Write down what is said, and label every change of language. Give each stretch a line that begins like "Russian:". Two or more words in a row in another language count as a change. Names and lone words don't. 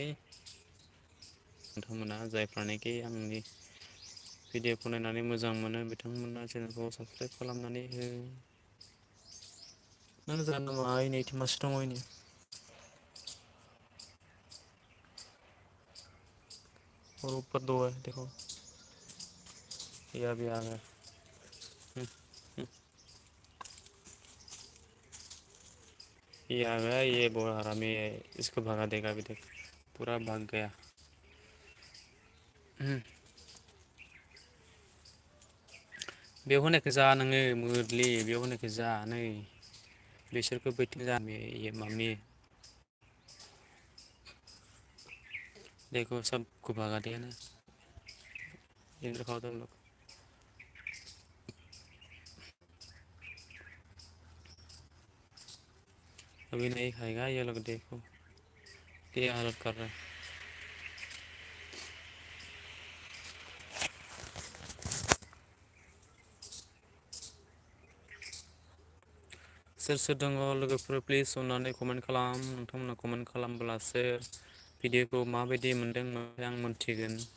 Bodo: नोंथांमोना जायफ्रानोखि आंनि भिडिअखौ नायनानै मोजां मोनो बिथांमोना चेनेलखौ साबस्क्राइब खालामनानै हो। नों जानो माय नैथि मासि दङ इनि
Hindi: और ऊपर 2 है देखो, ये अभी आ गया। ये आ गया, ये बहुत हरामी है, इसको भगा देगा अभी देख, पूरा भाग गया।
Bodo: बेयाव होनायखौ जा नोङो मोद्लि, बेयाव होनायखौ जा नै बिसोरखौ बैथिं जा
Hindi: ये मम्मी देखो सबको भगा दिया ना, इधर खाओ तुम लोग। अभी नहीं खाएगा ये लोग, देखो क्या हालत कर रहा है।
Bodo: सोर सोर दङ लोगोफोर प्लिज अननानै कमेन्ट खालाम, नोंथांमोना कमेन्ट खालामब्लासो भिडिअखौ माबायदि मोनदों आं मोनथिगोन।